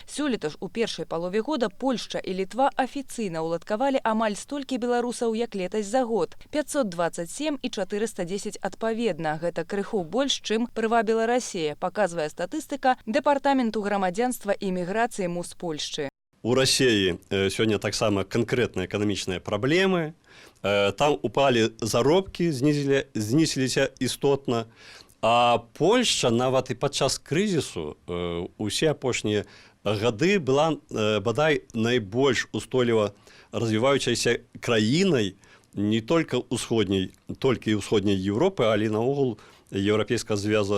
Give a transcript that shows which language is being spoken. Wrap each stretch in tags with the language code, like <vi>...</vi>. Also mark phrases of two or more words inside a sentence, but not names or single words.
<be>Сёлета ж у першай палове года Польшча і Літва афіцыйна ўладкавалі амаль столькі беларусаў, як летась за год. 527 і 410 адпаведна. Гэта крыху больш, чым прывабіла Расія, паказвае статыстыка Дэпартаменту грамадзянства і міграцыі МУС Польшчы.</be> <ru>У России сегодня так само конкретные экономичные проблемы.</ru> <uk>Там упали заробки, знизились істотно.</uk> <be>А Польша нават і падчас крызісу усе апошнія гады была бадай найбольш устойліва развіваючайся краінай не толькі ўсходняй Европы, але наогул Еўрапейскага звяза.</be>